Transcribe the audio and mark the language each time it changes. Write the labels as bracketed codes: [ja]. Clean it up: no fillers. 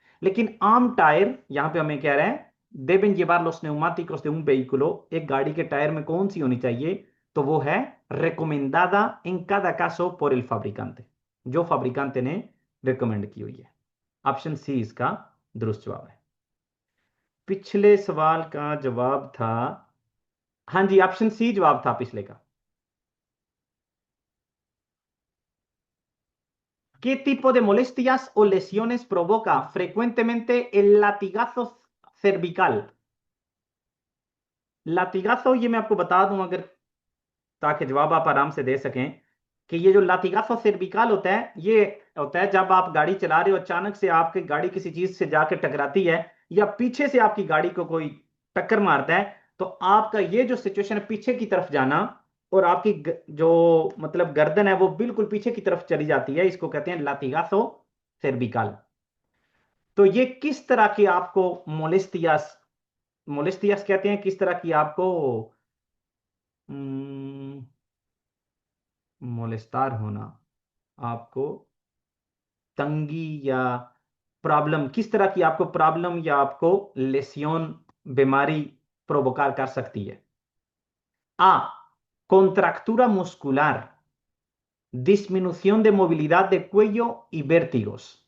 [hi] लेकिन आम टायर यहां पे हमें कह रहा है [es] deben llevar los neumáticos de un vehículo, [hi] एक गाड़ी के टायर में कौन सी होनी चाहिए, तो वो है [es] recomendada en cada caso por el fabricante, [hi] जो फाब्रिकांते ने रिकमेंड की हुई है। ऑप्शन सी इसका दुरुस्त जवाब है। पिछले सवाल का जवाब था, हाँ जी, ऑप्शन सी जवाब था पिछले का। [es] ¿Qué tipo de molestias o lesiones provoca frecuentemente el latigazo cervical? [hi] लातिगाzo, ये मैं आपको बता दूं अगर, ताकि जवाब आप आराम से दे सकें, कि ये जो लातिगाzo सर्विकल होता है, ये होता है जब आप गाड़ी चला रहे हो, अचानक से आपकी गाड़ी किसी चीज से जाके टकराती है, या पीछे से आपकी गाड़ी को कोई टक्कर मारता है, तो आपका ये जो सिचुएशन है, पीछे की तरफ जाना, और आपकी जो मतलब गर्दन है वो बिल्कुल पीछे की तरफ चली जाती है, इसको कहते हैं लातिगाzo सर्विकल। तो ये किस तरह की आपको मोलेस्टियास, मोलेस्टियास कहते हैं किस तरह की आपको मोलेस्टार होना, आपको तंगी या प्रॉब्लम, किस तरह की आपको प्रॉब्लम या आपको लेसियोन, बीमारी प्रोवोकार कर सकती है? [es] A. Contractura muscular, disminución de movilidad de cuello y vértigos।